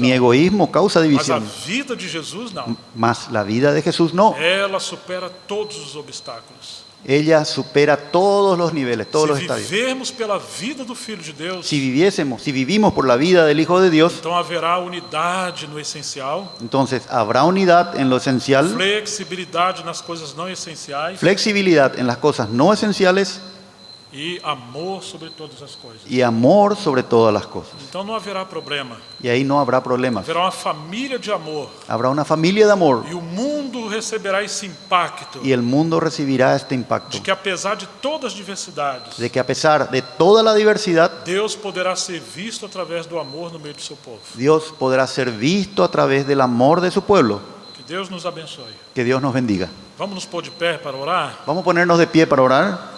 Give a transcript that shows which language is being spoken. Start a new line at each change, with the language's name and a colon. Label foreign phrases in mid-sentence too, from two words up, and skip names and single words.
Spanish: Mi egoísmo causa
Portuguese: mas a
Spanish: división.
Portuguese: vida de Jesus não.
Spanish: Mas la vida de Jesús no.
Portuguese: Ela supera todos os obstáculos.
Spanish: ella supera todos los niveles, todos los
Portuguese: Se
Spanish: estadios.
Portuguese: vivermos pela vida do Filho de Deus,
Spanish: Si vivimos por la vida del Hijo de Dios,
Portuguese: então haverá unidade no essencial,
Spanish: entonces habrá unidad en lo esencial,
Portuguese: flexibilidade nas coisas não essenciais
Spanish: flexibilidad en las cosas no esenciales
Portuguese: e amor sobre todas as coisas.
Spanish: y amor sobre todas las cosas.
Portuguese: Então não haverá problema.
Spanish: Y ahí no habrá problemas.
Portuguese: Haverá uma família de amor
Spanish: Habrá una familia de amor
Portuguese: e o mundo receberá esse impacto
Spanish: y el mundo recibirá este impacto
Portuguese: de que apesar de todas as diversidades,
Spanish: de que a pesar de toda la diversidad,
Portuguese: Deus poderá ser visto através do amor no meio do seu povo.
Spanish: Dios podrá ser visto a través del amor de su pueblo.
Portuguese: Que Deus nos abençoe.
Spanish: Que Dios nos bendiga.
Portuguese: Vamos nos pôr de pé para orar?
Spanish: Vamos a ponernos de pie para orar.